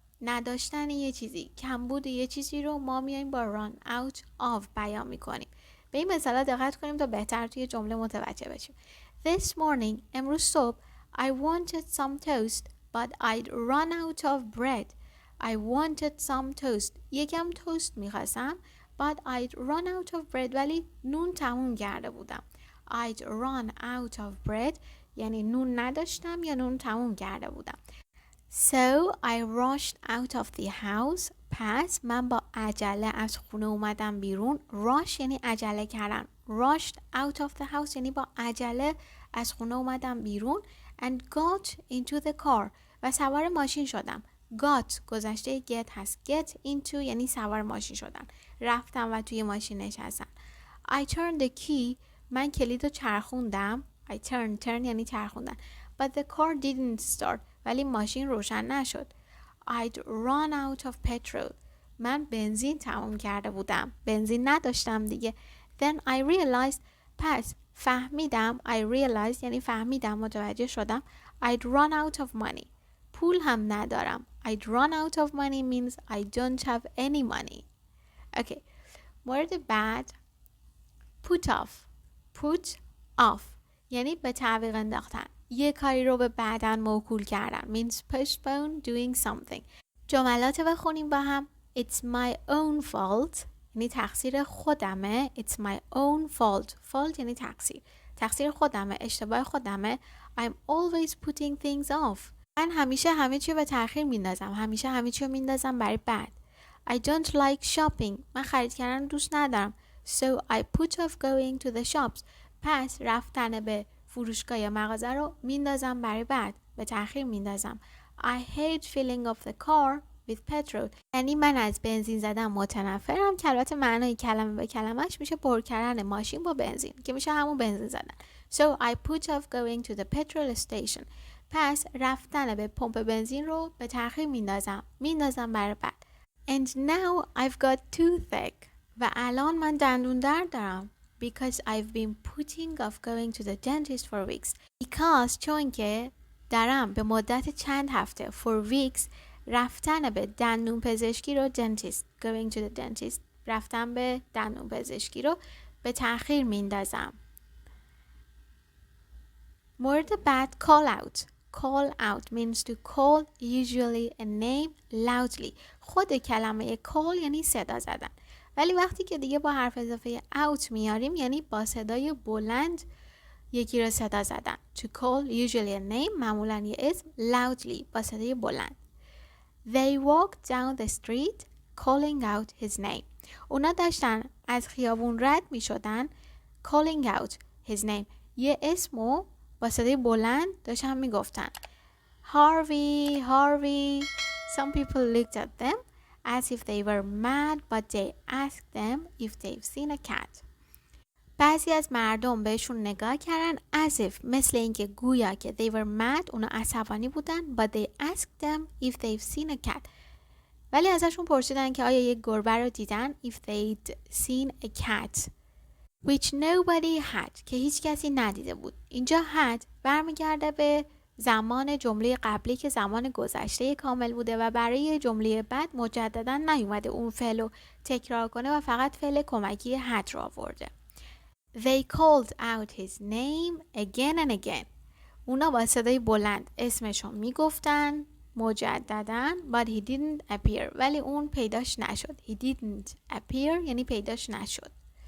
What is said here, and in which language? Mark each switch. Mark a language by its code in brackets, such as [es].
[fa] نداشتن یه چیزی، کمبود یه چیزی رو ما میایم با run out of بیان میکنیم. به این مثالا دقت کنیم تا بهتر توی جمله متوجه بشیم. [en] This morning [fa] امروز صبح [en] I wanted some toast but I'd run out of bread. I wanted some toast. [fa] یکم توست میخواستم [en] but I'd run out of bread [fa] ولی نون تموم کرده بودم. [en] I'd run out of bread [fa] یعنی نون نداشتم یا نون تموم کرده بودم. [en] So I rushed out of the house. [fa] پس من با عجله از خونه اومدم بیرون. Rush یعنی عجله کردن. [en] Rushed out of the house [fa] یعنی با عجله از خونه اومدم بیرون. [en] And got into the car. [fa] و سوار ماشین شدم. Got گذشته get هست. Get into یعنی سوار ماشین شدن. رفتم و توی ماشین نشستم. [en] I turned the key. [fa] من کلید رو چرخوندم. I turn یعنی چرخوندن. [en] But the car didn't start. [fa] ولی ماشین روشن نشد. [en] I'd run out of petrol. [fa] من بنزین تموم کرده بودم. بنزین نداشتم دیگه. [en] Then I realized. [fa] پس فهمیدم. I realized یعنی فهمیدم متوجه شدم. [en] I'd run out of money. [fa] پول هم ندارم. [en] I'd run out of money means I don't have any money. Okay. [fa] مورد بعد put off یعنی به تعویق انداختن. یه کاری رو به بعدن موکول کردن [en] means postpone doing something. [fa] جملات بخونیم با هم. [en] It's my own fault [fa] یعنی تقصیر خودمه. [en] It's my own fault [fa] یعنی تقصیر خودمه، اشتباه خودمه. [en] I'm always putting things off. [fa] من همیشه همه چی به تأخیر میندازم. همیشه همه چی رو میندازم برای بعد. [en] I don't like shopping. [fa] من خرید کردن دوست ندارم. [en] So I put off going to the shops. [fa] پس رفتن به فروشگاه یا مغازه رو میندازم برای بعد. به تأخیر میندازم. [en] I hate filling up the car with petrol. [fa] یعنی من از بنزین زدن متنفرم که البته معنای کلمه به کلمهش میشه پر کردن ماشین با بنزین که میشه همون بنزین زدن. [en] So I put off going to the petrol station. [fa] پس رفتن به پمپ بنزین رو به تأخیر میندازم برای بعد. [en] And now I've got toothache. [fa] و الان من دندون درد دارم. [en] Because I've been putting off going to the dentist for weeks. [fa] Because چون که دارم به مدت چند هفته for weeks رفتن به دندون پزشکی رو [en] going to the dentist [fa] رفتن به دندون پزشکی رو به تأخیر میندازم. مورد بعد [en] call out means to call usually a name loudly. [fa] خود کلمه call یعنی صدا زدن. ولی وقتی که دیگه با حرف اضافه out میاریم یعنی با صدای بلند یکی رو صدا زدن. [en] To call usually a name [fa] معمولاً یه اسم loudly با صدای بلند. [en] They walked down the street calling out his name. [fa] اونا داشتن از خیابون رد می شدن [en] calling out his name. [fa] یه اسمو با صدای بلند داشتن می گفتن. [en] Harvey. Some people looked at them as if they were mad but they asked them if they've seen a cat. [fa] بعضی از مردم بهشون نگاه کردن [en] as if [fa] مثل اینکه گویا که [en] they were mad [fa] اونا عصبانی بودن [en] but they asked them if they've seen a cat. [fa] ولی ازشون پرسیدن که آیا یک گربه رو دیدن [en] if they'd seen a cat which nobody had [fa] که هیچ کسی ندیده بود. اینجا had برمیگرده به زمان جمله قبلی که زمان گذشته کامل بوده و برای جمله بعد مجددا نیومده اون فعل رو تکرار کنه و فقط فعل کمکی had رو آورده. [en] They called out his name again and again. [fa] اونا با صدای بلند اسمشو میگفتن مجددا [en] but he didn't appear. [fa] ولی اون پیداش نشد. [en] He didn't appear [fa] یعنی پیداش نشد.